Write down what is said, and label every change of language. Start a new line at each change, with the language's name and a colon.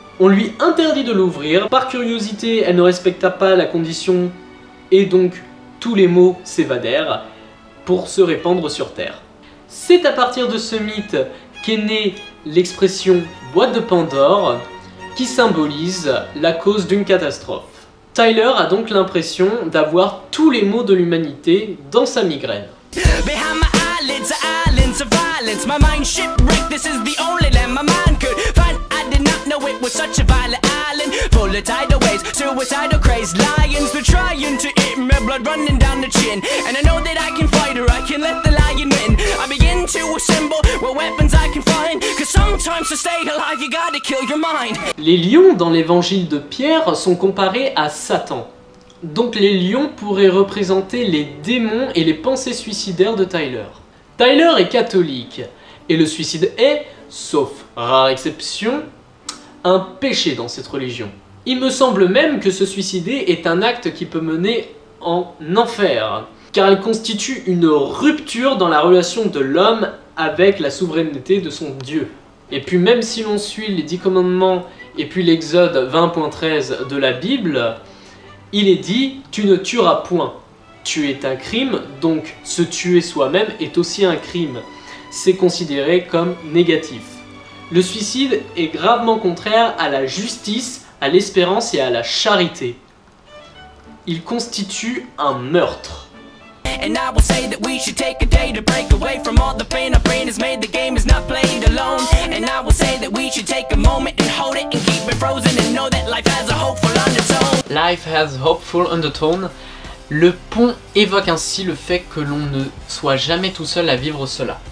French: On lui interdit de l'ouvrir. Par curiosité, elle ne respecta pas la condition et donc tous les maux s'évadèrent pour se répandre sur Terre. C'est à partir de ce mythe qu'est née l'expression « boîte de Pandore » qui symbolise la cause d'une catastrophe. Tyler a donc l'impression d'avoir tous les maux de l'humanité dans sa migraine.
English: Behind my eyelids are islands of violence. My mind shipwrecked, this is the only land my mind could find. I did not know it was such a violent island, full of tidal waves, suicidal crazed lions. They're trying to eat me, blood running down the chin. And I know that I can fight or I can let the lion win. I begin to assemble what weapons I can find, cause sometimes to stay alive you gotta kill your mind.
French: Les lions dans l'évangile de Pierre sont comparés à Satan. Donc les lions pourraient représenter les démons et les pensées suicidaires de Tyler. Tyler est catholique, et le suicide est, sauf rare exception, un péché dans cette religion. Il me semble même que se suicider est un acte qui peut mener en enfer, car il constitue une rupture dans la relation de l'homme avec la souveraineté de son Dieu. Et puis même si l'on suit les 10 commandements et puis l'Exode 20.13 de la Bible, il est dit « tu ne tueras point ». Tuer est un crime, donc se tuer soi-même est aussi un crime. C'est considéré comme négatif. Le suicide est gravement contraire à la justice, à l'espérance et à la charité. Il constitue un meurtre.
English: And I will say that we should take a day to break away from all the pain our brain has made. The game is not played alone. And I will say that we should take a moment and hold it and keep it frozen and know that life has a hopeful undertone. Life has hopeful undertone.
French: Le pont évoque ainsi le fait que l'on ne soit jamais tout seul à vivre cela.